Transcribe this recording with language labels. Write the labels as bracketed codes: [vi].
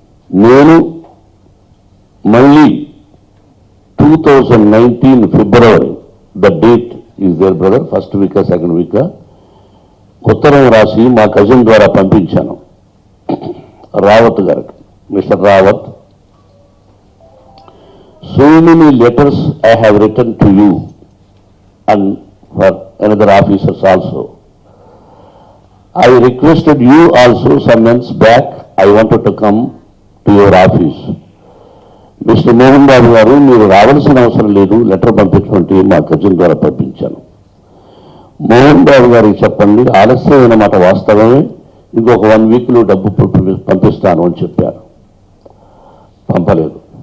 [te] నేను మళ్ళీ 2019 ఫిబ్రవరి, [en] the date is there brother, [te] first వీకా second వీకా, ఉత్తరం రాసి మా కజిన్ ద్వారా పంపించాను రావత్ గారికి. [en] Mr Rawat, so many letters I have written to you and for another officers also. I requested you also some months back, I wanted to come to your office. Mr. [te] Mohan Babu garu, మీరు రావాల్సిన అవసరం లేదు, letter పంపించమంటే మా cousin ద్వారా పంపించాను. మోహన్ బాబు గారికి చెప్పండి, ఆలస్యమైన మాట వాస్తవమే, ఇంకొక 1 వీక్లో డబ్బు పంపిస్తాను అని చెప్పారు. పంపలేదు.